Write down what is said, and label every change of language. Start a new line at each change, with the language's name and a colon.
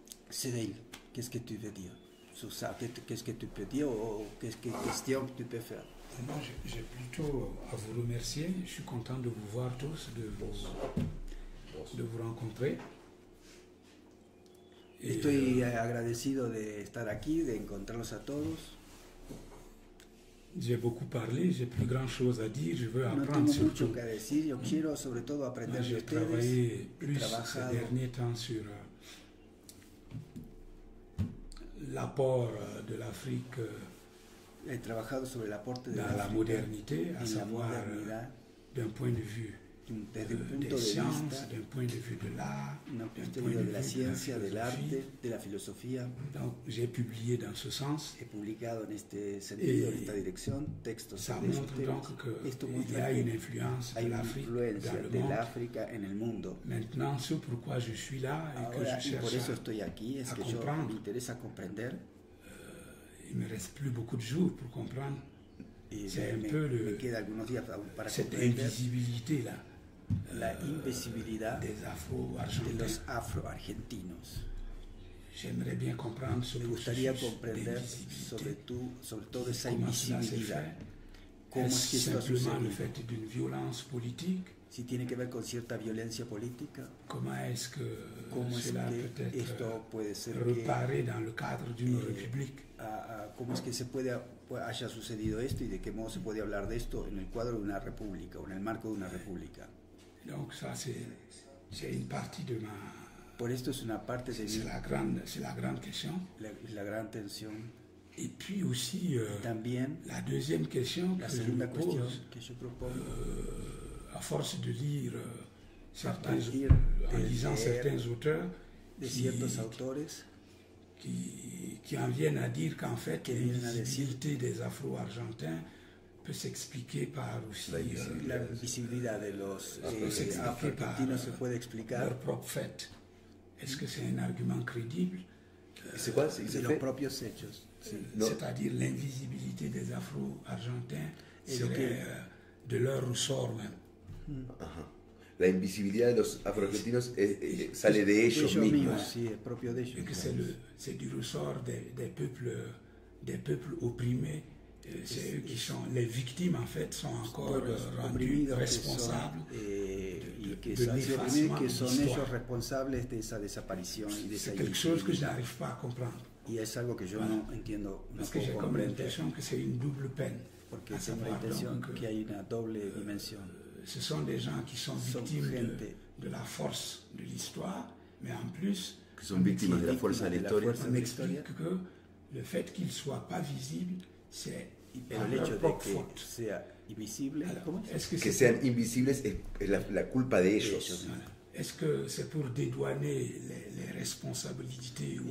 French: Cyril, qu'est-ce que tu veux dire sur ça? Qu'est-ce que tu peux dire ou qu'est-ce que question que tu peux faire? Moi, j'ai plutôt à vous remercier. Je suis content de vous voir tous, de vous rencontrer.
Spanish: Estoy agradecido de estar aquí, de encontrarlos a todos.
French: J'ai beaucoup parlé, j'ai plus grand chose à dire, je veux
Spanish: no
French: apprendre
Spanish: tengo mucho que decir, yo quiero sobre todo aprender de ustedes.
French: J'ai travaillé plus ces derniers temps sur l'apport de l'Afrique
Spanish: He trabajado sobre el aporte de
French: dans la modernité, à savoir d'un point de vue
Spanish: desde un punto de vista, una perspectiva de la ciencia, del arte, de la filosofía.
French: J'ai publié dans ce sens.
Spanish: He publicado en este sentido, en esta dirección, textos sobre esos temas. Esto muestra que hay una influencia del África en el mundo.
French: Maintenant, ce pourquoi je suis là et que je
Spanish: Y por eso
French: cherche
Spanish: estoy aquí, es que yo me interesa comprender.
French: Il me reste plus beaucoup de jours pour comprendre. C'est un peu
Spanish: me queda algunos días para
French: cette
Spanish: comprender
French: invisibilité-là.
Spanish: La invisibilidad
French: des
Spanish: de los afroargentinos.
French: J'aimerais bien comprendre ce
Spanish: Me gustaría comprender sobre todo esa invisibilidad. ¿Cómo es que esto ha sucedido?
French: Le fait d'une violence politique?
Spanish: Si tiene que ver con cierta violencia política. ¿Cómo es que
French: cela peut
Spanish: esto puede ser
French: reparé dans le cadre d'une république?
Spanish: ¿Cómo es que haya sucedido esto y de qué modo se puede hablar de esto en el cuadro de una república o en el marco de una república?
French: Donc ça c'est une partie de ma.
Spanish: Por esto es una parte de
French: c'est la grande question.
Spanish: La gran tensión.
French: Et puis aussi
Spanish: también
French: la deuxième question
Spanish: la segunda cuestión que yo propongo.
French: À force de lire en lisant certains auteurs
Spanish: de ciertos autores
French: qui en viennent à dire qu'en fait l'invisibilité des Afro-Argentins peut s'expliquer par aussi
Spanish: la invisibilidad de los afro-argentinos se puede explicar
French: leur propre fait. Est-ce que c'est un argument crédible? C'est quoi? C'est
Spanish: los propios hechos. Sí.
French: C'est-à-dire l'invisibilité des Afro-Argentins serait de leur ressort même.
Spanish: Ajá. La invisibilidad de los afroargentinos sale de ellos mismos. Sí, es propio de ellos.
French: Et que c'est du ressort des peuples opprimés. C'est eux qui sont les victimes, en fait, sont encore rendus responsables
Spanish: y que son ellos responsables de esa desaparición y de esa
French: c'est quelque chose que je n'arrive pas à comprendre.
Spanish: Y es algo que yo no entiendo, no
French: Parce que j'ai comme l'impression que c'est une double peine.
Spanish: Porque tengo la impresión que hay una doble dimensión.
French: Ce sont des gens qui sont victimes de la force de l'histoire, mais en plus,
Spanish: que son víctimas de la fuerza de la historia.
French: On m'explique que le fait qu'ils ne soient pas visibles, c'est
Spanish: el hecho de que sea invisible, que sean invisibles es la culpa de ellos.
French: Est-ce que c'est pour dédouaner les responsabilités ou